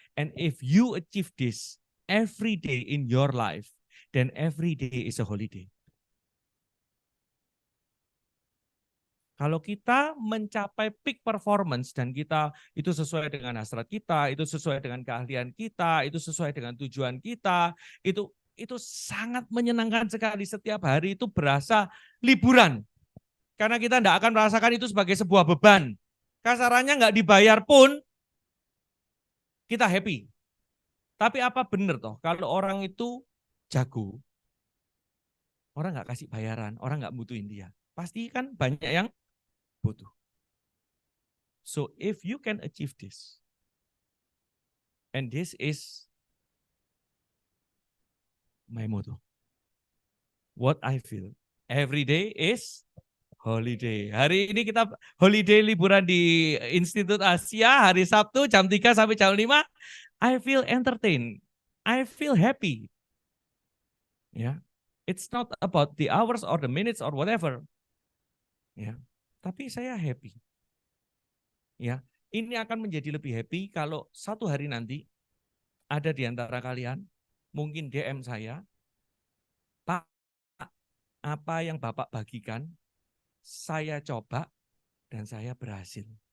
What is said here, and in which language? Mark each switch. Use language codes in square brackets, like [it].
[en] And if you achieve this every day in your life, then every day is a holiday. [id] Kalau kita mencapai peak performance dan kita itu sesuai dengan hasrat kita, itu sesuai dengan keahlian kita, itu sesuai dengan tujuan kita, itu sangat menyenangkan sekali. Setiap hari itu berasa liburan. Karena kita tidak akan merasakan itu sebagai sebuah beban. Kasarannya nggak dibayar pun kita happy. Tapi apa benar toh kalau orang itu jago, orang nggak kasih bayaran, orang nggak butuhin dia. Pasti kan banyak yang butuh. [en] So if you can achieve this, and this is my motto, what I feel, every day is holiday. [id] Hari ini kita holiday liburan di Institut Asia, hari Sabtu jam 3 sampai jam 5, [en] I feel entertained, I feel happy. Ya, it's not about the hours or the minutes or whatever. [id] Ya, tapi saya happy. Ya, ini akan menjadi lebih happy kalau satu hari nanti ada di antara kalian mungkin DM saya, Pak, apa yang Bapak bagikan, saya coba dan saya berhasil.